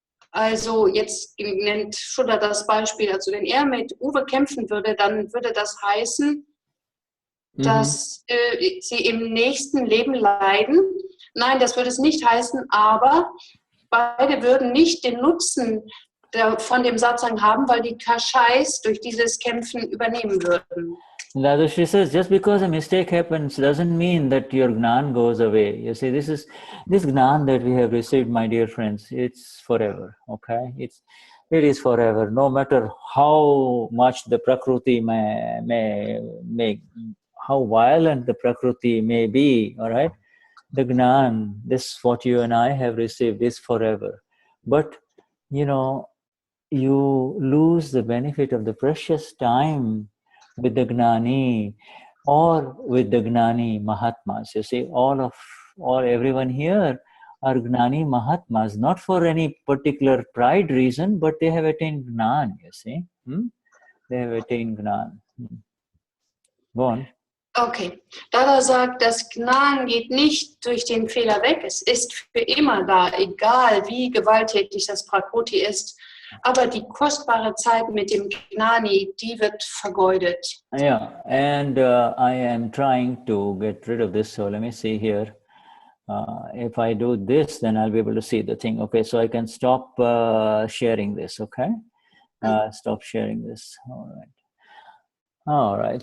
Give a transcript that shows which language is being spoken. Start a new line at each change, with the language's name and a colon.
German: Also jetzt nennt Shuddha das Beispiel, also wenn er mit Uwe kämpfen würde, dann würde das heißen, dass sie im nächsten Leben leiden. Nein, das würde es nicht heißen, aber beide würden nicht den Nutzen von dem Satsang haben, weil die Kashais durch dieses Kämpfen übernehmen würden.
English: Dadashri says, just because a mistake happens doesn't mean that your Gnan goes away. You see, this Gnan that we have received, my dear friends, it's forever, It is forever. No matter how much the Prakriti may how violent the Prakriti may be, all right? The Gnan, this what you and I have received, is forever. But, you lose the benefit of the precious time with the Gnani or with the Gnani Mahatmas. You see, everyone here are Gnani Mahatmas, not for any particular pride reason, but they have attained Gnan, you see. They have attained Gnan. Go on.
German: Okay, Dada sagt, das Gnan geht nicht durch den Fehler weg. Es ist für immer da, egal wie gewalttätig das Prakriti ist. Aber die kostbare Zeit mit dem Gnani, die wird vergeudet.
English: Yeah, and I am trying to get rid of this. So let me see here. If I do this, then I'll be able to see the thing. Okay, so I can stop sharing this. Okay, stop sharing this. All right.